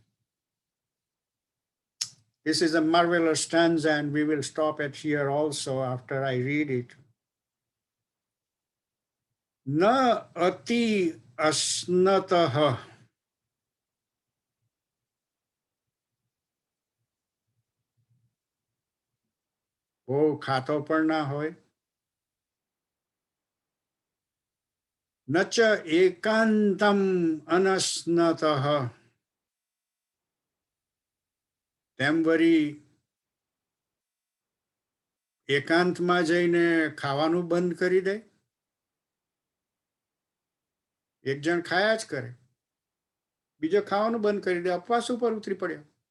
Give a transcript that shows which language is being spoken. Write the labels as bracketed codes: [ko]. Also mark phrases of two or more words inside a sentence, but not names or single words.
[en] This is a marvelous stanza, and we will stop at here also after I read it. [sa] Na ati asnataha. [gu] Oh, ખાતો પણ ના હોય. [sa] न च एकांतम अनस्नतः. [gu] તેમ વળી એકાંતમાં જઈને ખાવાનું બંધ કરી દે. એક જણ ખાયા જ કરે, બીજો ખાવાનું બંધ કરી દે, ઉપવાસ ઉપર ઉતરી પડ્યો.